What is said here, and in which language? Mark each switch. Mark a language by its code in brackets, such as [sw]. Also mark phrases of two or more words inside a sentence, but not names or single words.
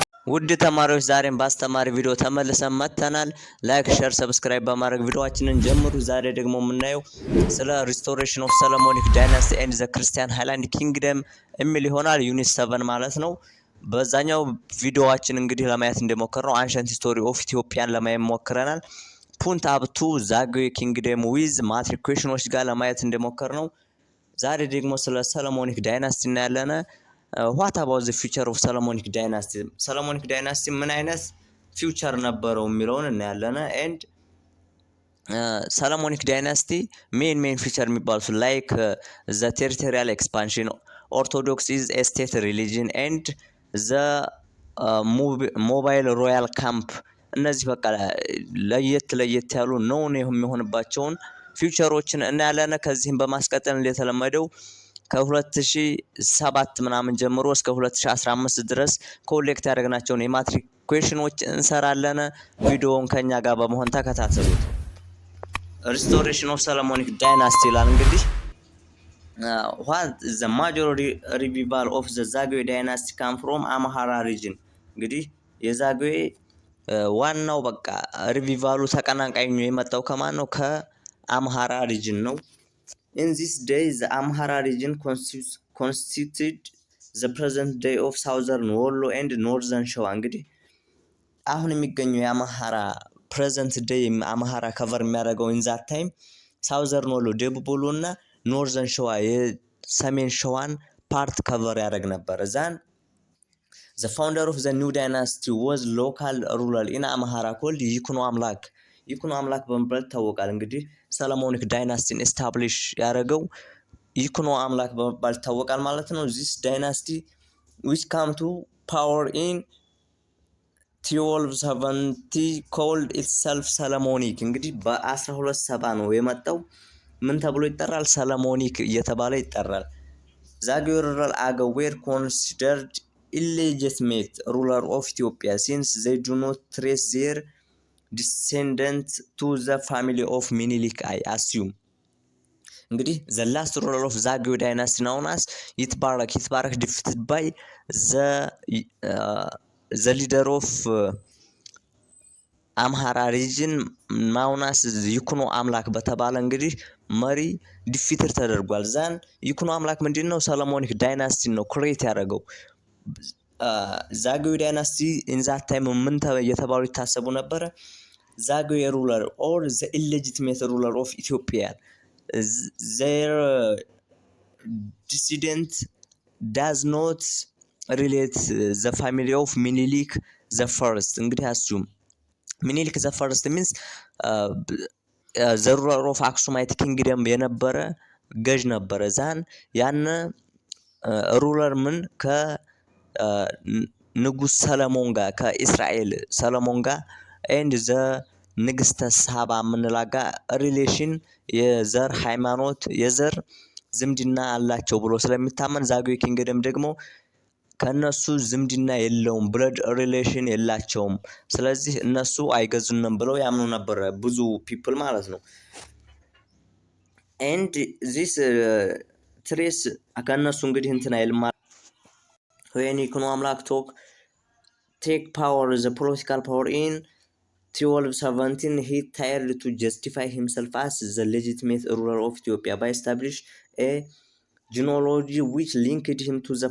[am] ውድ ተማሪዎች ዛሬም ባስተማሪ ቪዲዮ ተመልሰን መጥተናል። [en] like share subscribe [am] በማድረግ ቪዲዮአችንን ጀምሩ። ዛሬ ደግሞ የምናየው ስለ [en] restoration of Solomonic dynasty and the Christian highland kingdom [am] የሚል ይሆናል። ዩኒት 7 ማለት ነው። በዛኛው ቪዲዮአችን እንግዲህ ለማየት እንደሞከርነው [en] ancient history of Ethiopia [am] ለማየት ሞክረናል። [en] Punt up to Zagwe kingdom with matric questions [am] ጋር ለማየት እንደሞከርነው ዛሬ ደግሞ ስለ [en] Solomonic dynasty [am] እናያለን። [en] what about the future of Solomonic dynasty? Solomonic dynasty [am] ምን አይነት ፊውቸር ነበረው የሚለውን እናያለን። [en] and Solomonic dynasty main feature [am] የሚባሉት [en] like the territorial expansion, orthodox is a state religion and the mobile royal camp [am] እነዚህ በቃ ለየት ያሉ ነው የሚሆንባቸውን ፊውቸሮችን እናያለን። ከዚህም በማስቀጠል እንደተለመደው ከ2007 ምናምን ጀምሮ እስከ 2015 ድረስ ኮሌክት ያደረግናቸውን የማትሪክ ኩዌሽኖች እንሰራለን። ቪዲዮውን ከኛ ጋር በመሆን ተከታተሉት። [en] restoration of Solomonic dynasty [am] ይላል። እንግዲህ [en] what the major revival of the Zagwe Dynasty come from [am] አምሃራ region። እንግዲህ የዛግዌ ዋናው በቃ ሪቪቫሉ ተቀናቃኙ የመጣው ከማን ነው? ከአምሃራ region ነው። [en] In this day, the Amhara region constituted the present day of southern Wollo and northern Shawa. [am] እንግዲህ አሁን የሚገኘው የአምሃራ [en] present day [am] አምሃራ ከቨር የሚያደርገው [en] in that time southern Wollo [am] ደቡብ ወሎ እና [en] northern Shawa [am] የሰሜን ሸዋን ፓርት ከቨር ያደርግ ነበር። ዛን [en] the founder of the new dynasty was local ruler in Amhara called [am] ይኩኖ አምላክ በመባል ይታወቃል። እንግዲህ ሰሎሞኒክ ዳይናስቲን ኤስታብሊሽ ያደረገው ይኩኖ አምላክ በመባል ይታወቃል ማለት ነው። [en] this dynasty which came to power in 1270 called itself Solomonic። [am] እንግዲህ በ1270 ነው የመጣው። ምን ተብሎ ይጠራል? ሰሎሞኒክ እየተባለ ይጠራል። [en] Zagwe rural Aga were considered illegitimate ruler of Ethiopia since they do not trace their descendant to the family of Minilik, I assume። እንግዲህ the last ruler of Zagwe dynasty known as ይትባረክ defeated by the leader of Amhara region known as [am] ይኩኖ አምላክ በተባለ እንግዲህ መሪ ዲፊትድ ተደርጓል። ዛን ይኩኖ አምላክ ምንድነው? ሰሎሞኒክ ዳይናስቲ ነው ክሬት ያደረገው። ዛግዌ ዳይናስቲ [en] in that time [am] ምን የተባሉ ይታሰቡ ነበር? [en] Zagwe ruler or the illegitimate ruler of Ethiopia. Their descendant does not relate the family of Minilik the first. እንግዲህ assume Minilik the first means the ruler of Aksumite kingdom [am] የነበረ ገዥ ነበረ። ዛን ያን ሩለር ምን ከንጉስ ሰለሞን ጋር ከእስራኤል ሰለሞን ጋር [en] and the [am] ንግስተ ሳባ ምንላጋ ሪሌሽን የዘር ሃይማኖት የዘር ዝምድና አላቸው ብሎ ስለሚታመን ዛግዌ ኪንግደም ደግሞ ከነሱ ዝምድና የለውም፣ [en] blood relation [am] የላቸውም። ስለዚህ እነሱ አይገዙንም ብለው ያምኑ ነበር ብዙ ፒፕል ማለት ነው። [en] and this trace [am] ከነሱ እንግዲህ እንትን አይልም። [en] when ይኩኖ አምላክ take power the political power in 1217 he tried to justify himself as the legitimate ruler of Ethiopia by establishing a genealogy which linked him to the